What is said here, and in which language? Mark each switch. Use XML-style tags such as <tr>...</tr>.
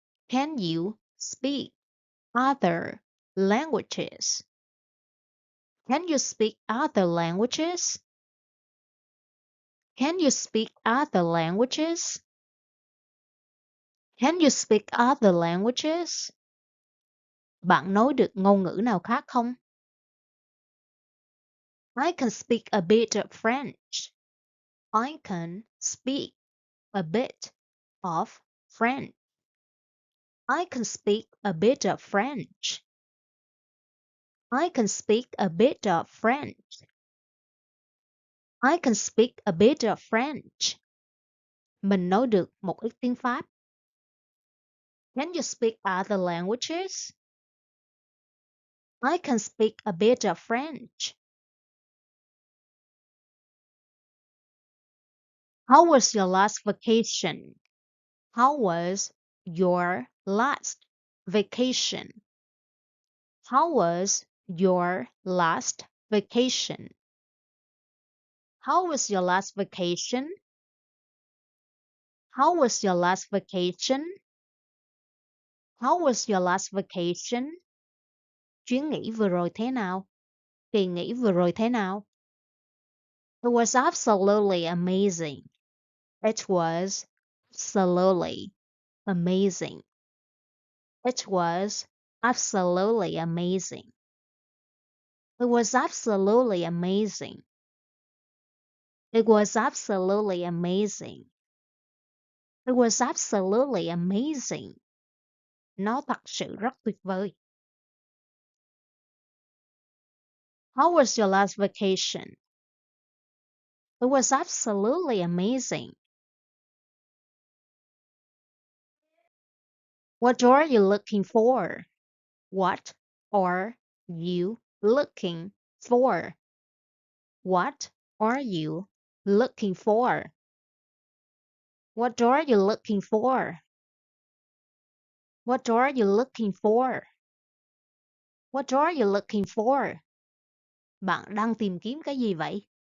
<en>Can you speak other languages? Can you speak other languages? Can you speak other languages? Can you speak other languages?</en> <vi>Bạn nói được ngôn ngữ nào khác không?</vi> <en>I can speak a bit of French. I can speak a bit of French. I can speak a bit of French. I can speak a bit of French. I can speak a bit of French.</en> <vi>Mình nói được một ít tiếng Pháp.</vi> <en>Can you speak other languages? I can speak a bit of French. How was your last vacation? How was your last vacation? How was your last vacation? How was your last vacation? How was your last vacation? How was your last vacation?</en> <vi>Chuyến nghỉ vừa rồi thế nào? Kỳ nghỉ vừa rồi thế nào?</vi> <en>It was absolutely amazing. It was absolutely amazing. It was absolutely amazing. It was absolutely amazing. It was absolutely amazing. It was absolutely amazing.</en> <vi>Nó thật sự rất tuyệt vời.</vi> <en>How was your last vacation? It was absolutely amazing. What are you looking for? What are you looking for? What are you looking for? What are you looking for? What are you looking for? What are you looking for?</en> <vi>Bạn đang tìm kiếm cái gì vậy?</vi>